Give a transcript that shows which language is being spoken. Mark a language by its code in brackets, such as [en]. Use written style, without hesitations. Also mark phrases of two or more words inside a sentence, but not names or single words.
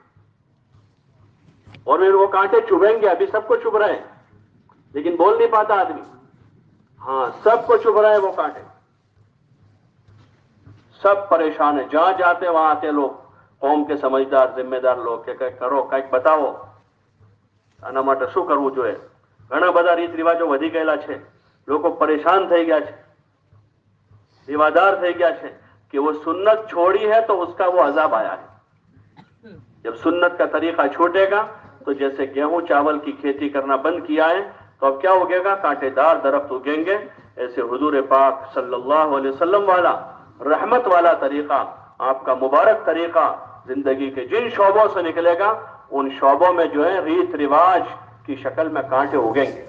[ur] اور پھر وہ کانٹے چبھیں گے. ابھی سب کو چبھ رہے ہیں لیکن بول نہیں پاتا آدمی. ہاں, سب کو چبھ رہے ہیں وہ کانٹے, سب پریشان ہیں. جہاں جاتے وہاں آتے لوگ, قوم کے سمجھدار ذمہ دار لوگ کہ کرو [gu] કંઈક બતાવો, આના માટે શું કરવું જોઈએ. ઘણા બધા રીત રિવાજો વધી ગયેલા છે, લોકો પરેશાન થઈ ગયા છે, دیوادار થઈ ગયા છે [ur] کہ وہ سنت چھوڑی ہے تو اس کا وہ عذاب آیا ہے. جب سنت کا طریقہ چھوٹے گا تو جیسے گیہوں چاول کی کھیتی کرنا بند کیا ہے تو اب کیا اگے گا؟ کانٹے دار درخت اگیں گے. ایسے حضور پاک صلی اللہ علیہ وسلم والا رحمت والا طریقہ, آپ کا مبارک طریقہ زندگی کے جن شعبوں سے نکلے گا ان شعبوں میں جو ہے ریت رواج کی شکل میں کانٹے اگیں گے.